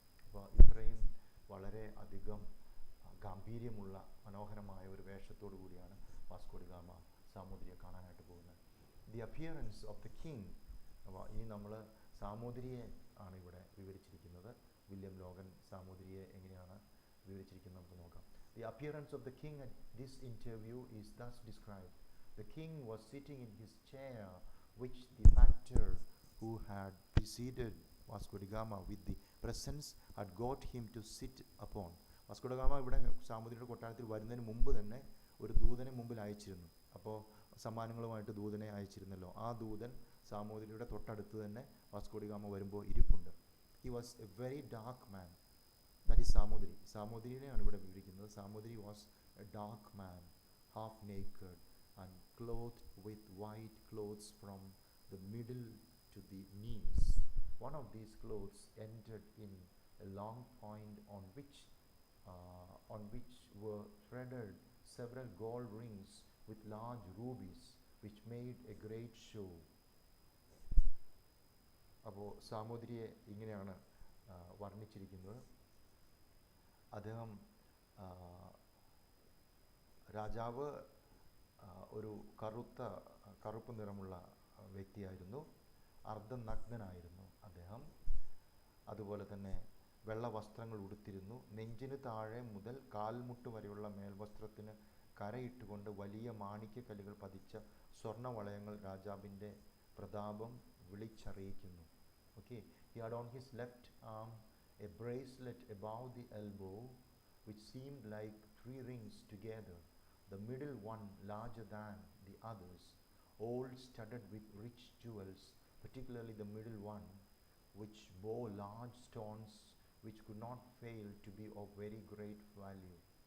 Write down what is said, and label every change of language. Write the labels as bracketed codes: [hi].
[ml] അപ്പോൾ ഇത്രയും വളരെ അധികം ഗാംഭീര്യമുള്ള മനോഹരമായ ഒരു വേഷത്തോടു കൂടിയാണ് വാസ്കോ ഡി ഗാമ സാമൂതിരിയെ കാണാനായിട്ട് പോകുന്നത്. [en] The appearance of the king. [ml] അപ്പോൾ ഇനി നമ്മൾ സാമൂതിരിയെ ആണ് ഇവിടെ വിവരിച്ചിരിക്കുന്നത്. വില്യം ലോഗൻ സാമൂതിരിയെ എങ്ങനെയാണ് വിവരിച്ചിരിക്കുന്നത് നമുക്ക് നോക്കാം. [en] The appearance of the king at this interview is thus described. The king was sitting in his chair, which the factor who had preceded Vasco da Gama with the presents had got him to sit upon. [ml] Vasco da Gama ഇവിടെ സാമൂതിരിയുടെ കൊട്ടാരത്തിൽ വരുന്നതിന് മുമ്പ് തന്നെ ഒരു ദൂതനെ മുമ്പിൽ അയച്ചിരുന്നു. അപ്പോൾ സമ്മാനങ്ങളുമായിട്ട് ദൂതനെ അയച്ചിരുന്നല്ലോ. ആ ദൂതൻ സാമൂതിരിയുടെ തൊട്ടടുത്ത് തന്നെ വാസ്കോ ഡി ഗാമ വരുമ്പോൾ ഇരിപ്പുണ്ട്. [en] He was a very dark man. That is Samoothiri. [ml] സാമൂതിരിനെയാണ് ഇവിടെ വിവരിക്കുന്നത്. [en] Samoothiri was a dark man, half naked and clothed with white clothes from the middle to the knees. One of these clothes ended in a long point on which were threaded several gold rings with large rubies, which made a great show. [ml] അപ്പോൾ സാമൂതിരിയെ ഇങ്ങനെയാണ് വർണ്ണിച്ചിരിക്കുന്നത്. അദ്ദേഹം രാജാവ് ഒരു കറുപ്പ് നിറമുള്ള വ്യക്തിയായിരുന്നു. അർദ്ധനഗ്നനായിരുന്നു അദ്ദേഹം. അതുപോലെ തന്നെ വെള്ള വസ്ത്രങ്ങൾ ഉടുത്തിരുന്നു. നെഞ്ചിന് താഴെ മുതൽ കാൽമുട്ട് വരെയുള്ള മേൽവസ്ത്രത്തിന് കരയിട്ടുകൊണ്ട് വലിയ മാണിക്യക്കല്ലുകൾ പതിച്ച സ്വർണ്ണവളയങ്ങൾ രാജാവിൻ്റെ പ്രതാപം വിളിച്ചറിയിക്കുന്നു. [en] Okay, he had on his left arm a bracelet above the elbow, which seemed like 3 rings together, the middle one larger than the others, all studded with rich jewels, particularly the middle one, which bore large stones which could not fail to be of very great value.